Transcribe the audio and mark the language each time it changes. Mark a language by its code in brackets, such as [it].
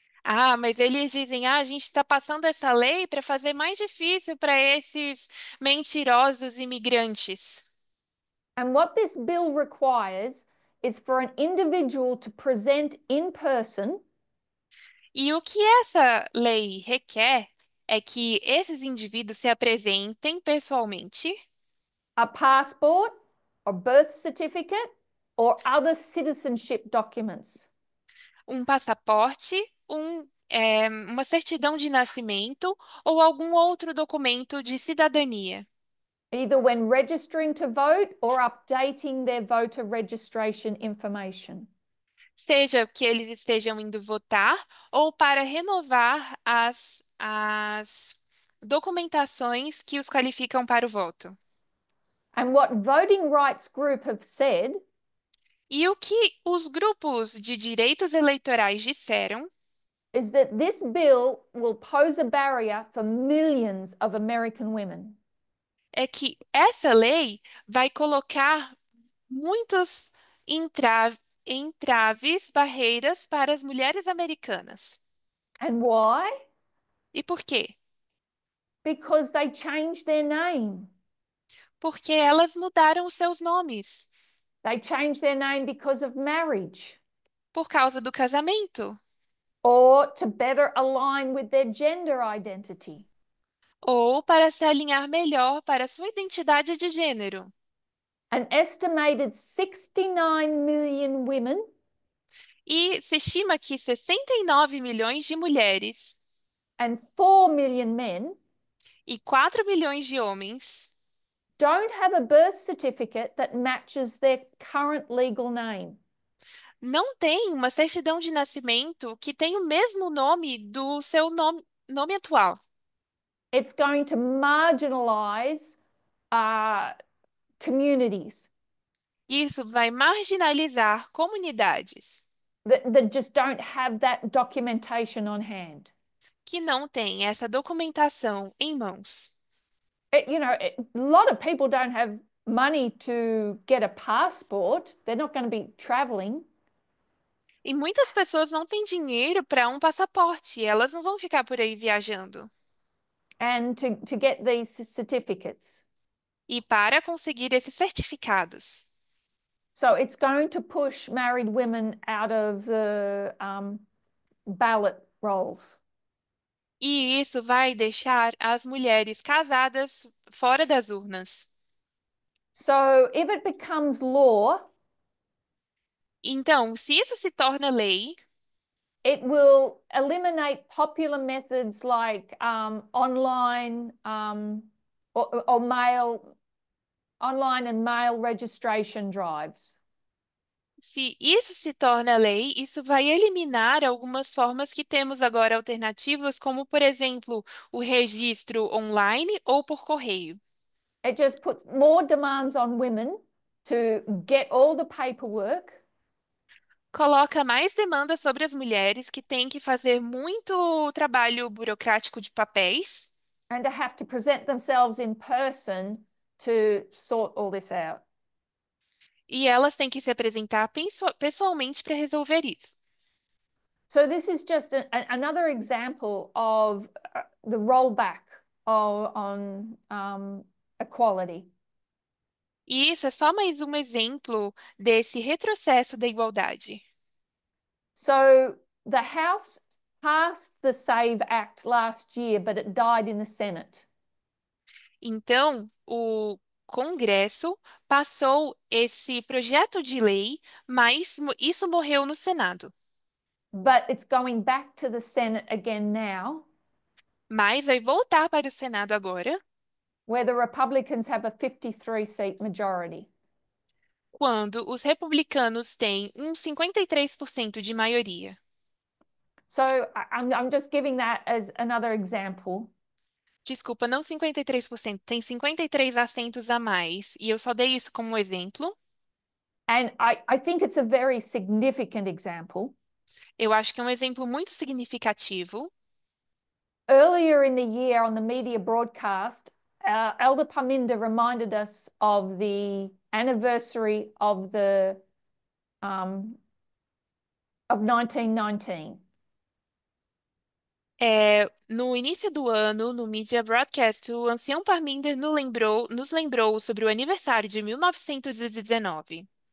[pt] Ah, mas eles dizem, a gente está passando essa lei para fazer mais difícil para esses mentirosos imigrantes. [en] And what this bill requires is for an individual to present in person [pt] E o que essa lei requer é que esses indivíduos se apresentem pessoalmente [en] a passport or birth certificate or other citizenship documents. [pt] um passaporte, uma certidão de nascimento ou algum outro documento de cidadania. [en] either when registering to vote or updating their voter registration information. [pt] Seja que eles estejam indo votar ou para renovar as documentações que os qualificam para o voto. [en] And what voting rights group have said [pt] E o que os grupos de direitos eleitorais disseram [en] is that this bill will pose a barrier for millions of American women. [pt] é que essa lei vai colocar muitos entraves, barreiras para as mulheres americanas. [en] And why? [pt] E por quê? [en] Because they changed their name. [pt] Porque elas mudaram os seus nomes [en] They changed their name because of marriage [pt] por causa do casamento [en] or to better align with their gender identity. [pt] ou para se alinhar melhor para a sua identidade de gênero. [en] An estimated 69 million women [pt] E se estima que 69 milhões de mulheres [en] and 4 million men [pt] e 4 milhões de homens [en] don't have a birth certificate that matches their current legal name. [pt] não têm uma certidão de nascimento que tem o mesmo nome do seu nome atual. [en] It's going to marginalize communities [pt] Isso vai marginalizar comunidades [en] that just don't have that documentation on hand. [pt] que não têm essa documentação em mãos. [en] A lot of people don't have money to get a passport. They're not going to be traveling. [pt] E muitas pessoas não têm dinheiro para um passaporte, elas não vão ficar por aí viajando. [en] And to get these certificates. [pt] E para conseguir esses certificados. [en] So it's going to push married women out of the ballot rolls. [pt] E isso vai deixar as mulheres casadas fora das urnas. [en] So if it becomes law, [pt] Então, se isso se torna lei, [en] it will eliminate popular methods like online or mail, online and mail registration drives. [pt] se isso se torna lei, isso vai eliminar algumas formas que temos agora alternativas, como, por exemplo, o registro online ou por correio. [en] It just puts more demands on women to get all the paperwork [pt] Coloca mais demanda sobre as mulheres que têm que fazer muito trabalho burocrático de papéis [en] and to have to present themselves in person to sort all this out. [pt] e elas têm que se apresentar pessoalmente para resolver isso. [en] So this is just another example of the rollback on equality. [pt] E isso é só mais um exemplo desse retrocesso da igualdade. [en] So the House passed the SAVE Act last year, but it died in the Senate. [pt] Então, o Congresso passou esse projeto de lei, mas isso morreu no Senado. [en] But it's going back to the Senate again now, [pt] Mas vai voltar para o Senado agora, [en] where the Republicans have a 53-seat majority. [pt] quando os republicanos têm 53% de maioria. [en] So I'm just giving that as another example. [pt] Desculpa, não 53%, tem 53 assentos a mais. E eu só dei isso como um exemplo. [en] And I think it's a very significant example. [pt] Eu acho que é um exemplo muito significativo. [en] Earlier in the year on the media broadcast, Elder Paminda reminded us of the anniversary of of 1919. [pt] No início do ano, no Media Broadcast, o ancião Parminder nos lembrou sobre o aniversário de 1919.